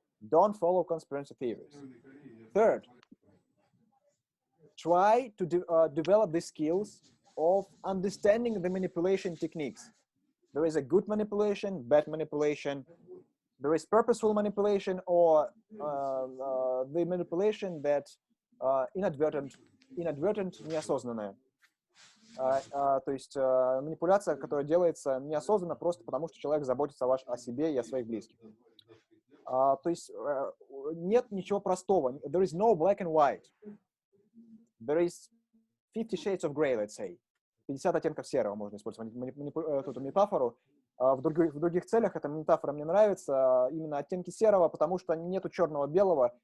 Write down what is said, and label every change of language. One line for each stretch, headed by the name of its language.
English: Don't follow conspiracy theories. Third, try to develop the skills of understanding the manipulation techniques. There is a good manipulation, bad manipulation. There is purposeful manipulation or the manipulation that inadvertent,
Russian: неосознанная. То есть манипуляция, которая делается неосознанно просто потому, что человек заботится о себе и о своих близких. То есть нет ничего простого.
English: There is no black and white. There is 50 shades of gray, let's say.
Russian: 50 оттенков серого можно использовать эту метафору. В других целях эта метафора мне нравится. Именно оттенки серого, потому что нету черного-белого.